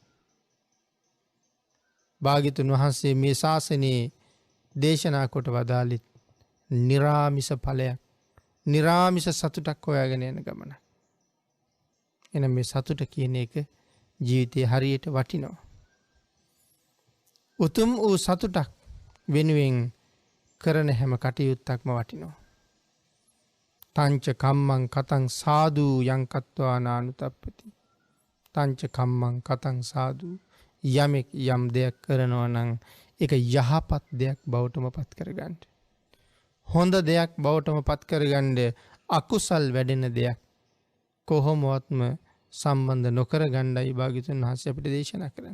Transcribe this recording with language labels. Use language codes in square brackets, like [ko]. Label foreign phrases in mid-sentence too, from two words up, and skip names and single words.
[si] භාග්‍යතුන් වහන්සේ මේ ශාසනයේ දේශනා කොට වදාළේ නිරාමිස ඵලයක්, නිරාමිස සතුටක් හොයාගෙන යන ගමන. එනම් මේ සතුට කියන එක ජීවිතේ හරියට වටිනවා. උතුම් වූ සතුටක් වෙනුවෙන් කරන හැම කටයුත්තක්ම වටිනවා. [pi] තංච කම්මං කතං සාදු යං කତ୍වා නානුතප්පති. තංච කම්මං කතං සාදු [si] යමෙක් යම් දෙයක් කරනවා නම් ඒක යහපත් දෙයක් බවටම පත් කරගන්න. හොඳ දෙයක් බවටම පත් කරගන්න අකුසල් වැඩෙන දෙයක් කොහොමවත්ම සම්බන්ධ නොකර ගණ්ඩයි භාග්‍යවතුන් වහන්සේ අපිට දේශනා කරන්නේ.